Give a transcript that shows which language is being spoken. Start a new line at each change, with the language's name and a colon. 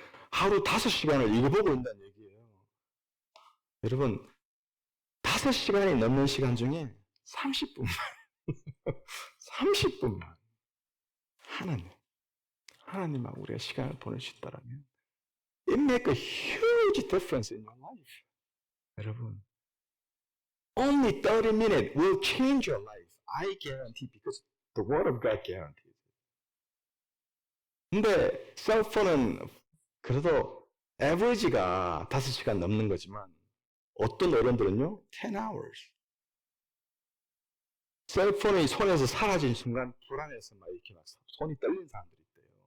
Korean: 하루 5시간을 이거 보고 있다는 얘기예요. 여러분, 5시간이 넘는 시간 중에 30분만 30분만 하나님하고 우리가 시간을 보낼 수 있다면
English: it make a huge difference in your life. 여러분, only 30 minutes will change your life. I guarantee because the word of God guarantees.
Korean: 근데 셀폰은 그래도 average가 5시간 넘는 거지만 어떤 어른들은요
English: 10 hours.
Korean: 셀폰이 손에서 사라진 순간 불안해서 막 이렇게 막 손이 떨리는 사람들이 있대요.